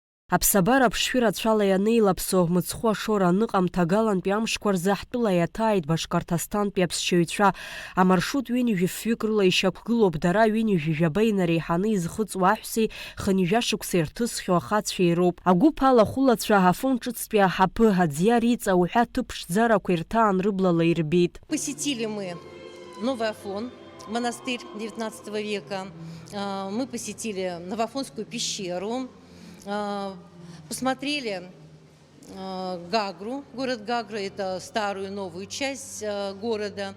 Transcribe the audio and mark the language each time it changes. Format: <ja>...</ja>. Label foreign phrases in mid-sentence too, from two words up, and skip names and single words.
<ab>Аԥсабара аԥшшәыра ацәала ианеилаԥсо мыцхәы ашора аныҟамҭа агалантәи амшқәа рзы ҳтәыла иаҭааит Башкортостантәи аԥсшьаҩцәа. Амаршрут ҩынҩажәи фҩык рыла ишьақәгылоуп, дара ҩынҩажәи жәаба инареиҳаны изхыҵуа аҳәсеи хынҩажәашықәса ирҭысхьоу ахацәеи роуп. Агәыԥ алахәылацәа Ҳафын ҿыцтәи аҳаԥы аӡиар иҵа уҳәа ҭыԥ ԥшӡарақәа ирҭаан рыблала ирбеит.</ab> <ru>Посетили мы Новый Афон, монастырь XIX века. Мы посетили Новоафонскую пещеру. Посмотрели Гагру, город Гагра, это старую и новую часть города.</ru>